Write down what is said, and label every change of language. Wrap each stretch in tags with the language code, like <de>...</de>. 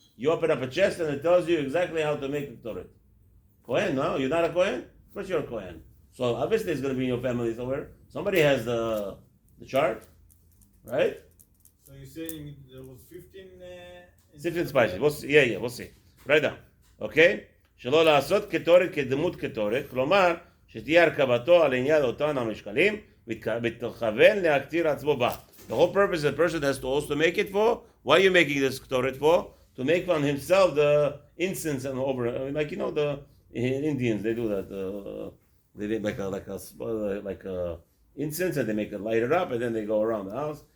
<en>You open up a chest and it tells you exactly how to make the Torah. Kohen? No, you're not a Kohen. Of course you're a Kohen. So obviously it's going to be in your family somewhere. Somebody has the chart, right? So you're saying there was 15. 15 spices. We'll see. We'll see. Right now, okay?</en> <he>שלא לעשות קטורת כדמות קטורת, כלומר, שתהיה הרכבתו על עניין אותן המשקלים, ותכוון להקטיר עצמו בה.</he> <en>The whole purpose the person has to also make it for, why are you making this ketoret for? To make on himself the incense and over, like the Indians, they do that. They make like a incense and they make it light it up and then they go around the house.</en>